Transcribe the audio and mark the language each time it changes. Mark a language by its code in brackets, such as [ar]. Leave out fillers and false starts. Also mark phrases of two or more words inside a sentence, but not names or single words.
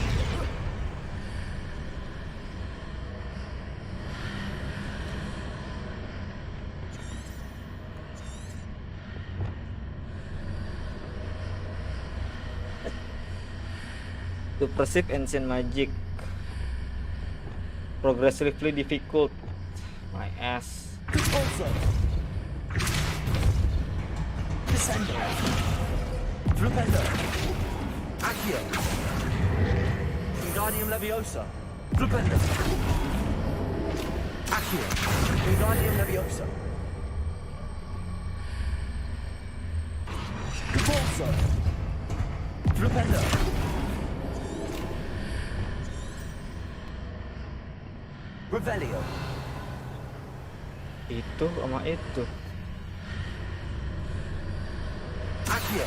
[en] To perceive ancient magic progressively difficult. My ass. Also. Descendo. Flipendo. Accio. Wingardium Leviosa. Flipendo. Accio. Wingardium Leviosa. Also. Flipendo. Revelio. [id] Itu sama itu. Accio.